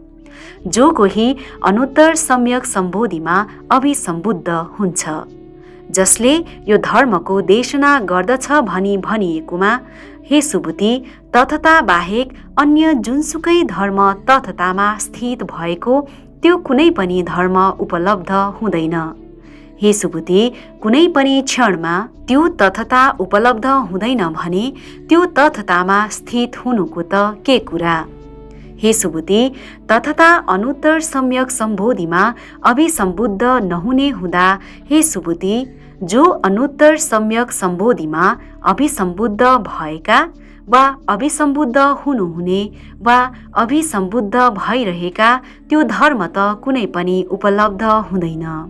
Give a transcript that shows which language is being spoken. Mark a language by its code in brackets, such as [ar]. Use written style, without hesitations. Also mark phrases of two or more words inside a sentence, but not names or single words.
[ne] जो कोही अनुत्तर सम्यक सम्बोधिमा अभिसम्बुद्ध हुन्छ, जसले यो धर्मको देशना गर्दछ भनी भनिएकोमा, हे सुबुती, तथता बाहेक अन्य जुनसुकै धर्म तथतामा स्थित भएको त्यो कुनै पनि धर्म उपलब्ध हुँदैन। हे सुबुती, कुनै पनि क्षणमा त्यो तथता उपलब्ध हुँदैन भने त्यो तथतामा स्थित हुनुको त के कुरा। हे सुबुती, तथता अनुत्तर सम्यक सम्बोधिमा अभिसम्बुद्ध नहुने हुँदा, हे सुबुती, जो अनुत्तर सम्यक सम्बोधिमा अभिसम्बुद्ध भएका वा अभिसम्बुद्ध हुनुहुने वा अभिसम्बुद्ध भइरहेका त्यो धर्म त कुनै पनि उपलब्ध हुँदैन।